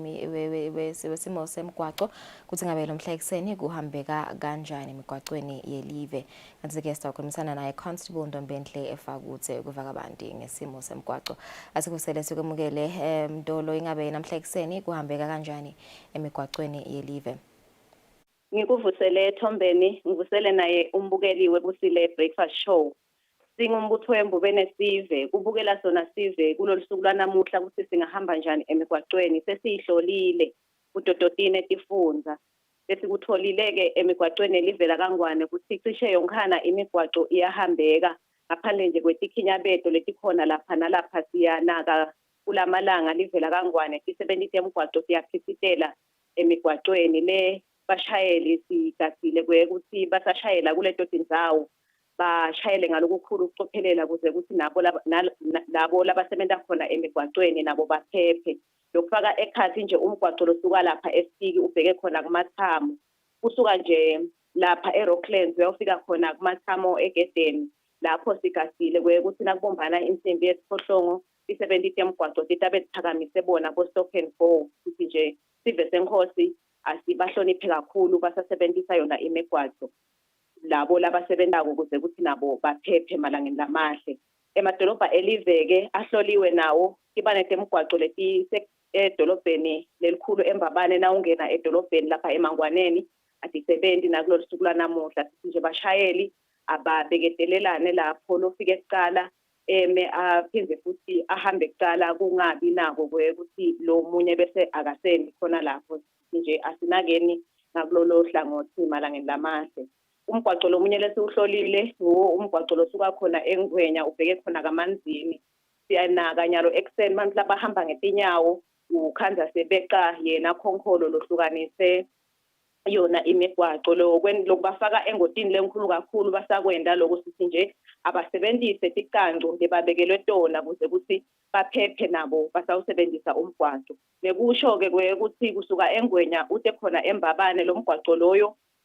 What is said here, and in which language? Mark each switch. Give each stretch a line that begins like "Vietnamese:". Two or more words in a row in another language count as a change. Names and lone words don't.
Swati: wesimo semgwaqo kuthi ngabe lomhla ekuseni kuhambeka kanjani emigwaqweni yelive kanti ke sizakhulumisana naye Constable Ntombenhle efakuthe kuvakabanti ngesimo semgwaqo asikusele sikwemukele Mdolo ingabe namhla ekuseni kuhambeka kanjani emigwaqweni yelive. Ngikuvusele Thombeni ngivusele naye umbukeli wekusile breakfast show. Singumbutho wembubene sive kubukela sona sive kulolusuku lanamuhla ukuthi singahamba njani emigwaqweni sesihlolile kudodotine etifundza sesikutholileke emigwaqweni elivela kangwane ukuthi cishe yonkhana imigwaqo iyahambeka ngaphandle nje kwetikhinyabeto letikhona lapha nalapha siyanaka kulamalanga livela kangwane isebenzise emigwaqo siyaphithitela emigwaqweni le bashayeli sigasile kwekuthi basashayela kuleto tindzawo bashayele ngalokukhulu ukucophelela kuze ukuthi nabo labasebenza khona emigwaqweni nabo baphephe lokufaka ekhathi nje umgwaqo losuka lapha esiki ubheke khona kumathamu kusuka nje lapha eRocklands uyofika khona kumathamu egedeni lapho sigasile kwekuthi nakubombana insimbi yesiphohlongo isebenzise emgwaqo titabe siphakamise bona bo
English: stop and go
Swati: ukuthi nje sive senkosi asibahloniphe kakhulu basasebenzisa yona imigwaqo labo labasebenzako ukuze ukuthi nabo baphephe malangeni lamahle emadolobha eliveke ahloliwe nawo ibanete emgwaqo leti edolobheni lelikhulu embabane na ungena edolobheni lapha eMangwaneni atisebenzi nakulolu suku lanamuhla sithi nje bashayeli ababeketelelane lapho lofike ekuqala aphinde futhi ahambe ekuqala kungabi nako ukuthi lo munye bese akasendi khona lapho nje asinakeni nakulolo hlangothi malangeni lamahle. Umgwaqo lomunye lesiuhlolile umgwaqo losuka khona eNgwenya ubheke khona kaManzini siyanaka nyalo ekseni abantu labahamba ngetinyawo ukhanza sebeqa yena khonkholo lohlukanise yona imigwaqo lokubafaka engotini lenkhulu kakhulu basakwenda lokusithi nje abasebenzise tiqanqo lebabekelwe tona kuze ukuthi baphephe nabo basawusebenzisa umgwaqo nekusho ke ukuthi kusuka eNgwenya ude khona embabane lomgwaqo loyo